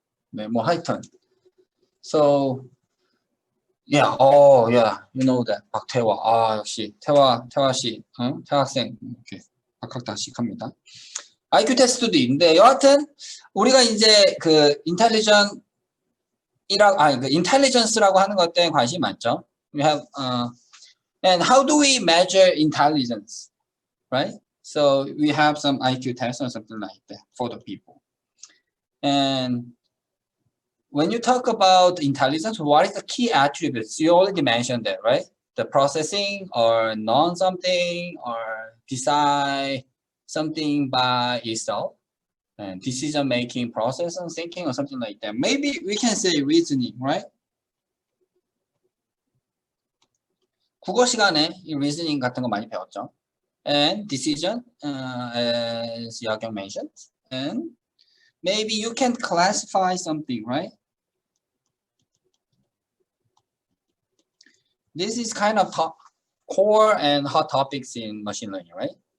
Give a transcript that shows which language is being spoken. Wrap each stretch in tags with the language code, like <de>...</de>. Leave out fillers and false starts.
<ko>네, 뭐 하여튼.</ko> <en>So, yeah, you know that.</en> <ko>박태화. 역시 태화 씨, 태화 학생 이렇게 박학다식합니다. IQ 테스트도 있는데 여하튼 우리가 이제 그 intelligence라고 하는 것 때문에 관심이 많죠.</ko> <en>We have and how do we measure intelligence, right? So we have some IQ tests or something like that for the people. And when you talk about intelligence, what is the key attributes? You already mentioned that, right? The processing or know something or decide something by itself. And decision-making process and thinking or something like that. Maybe we can say reasoning, right?</en> <ko>국어 시간에 이 reasoning 같은 거 많이 배웠죠.</ko> <en>And decision, as Yagyong mentioned. And maybe you can classify something, right? This is kind of core and hot topics in machine learning, right?</en>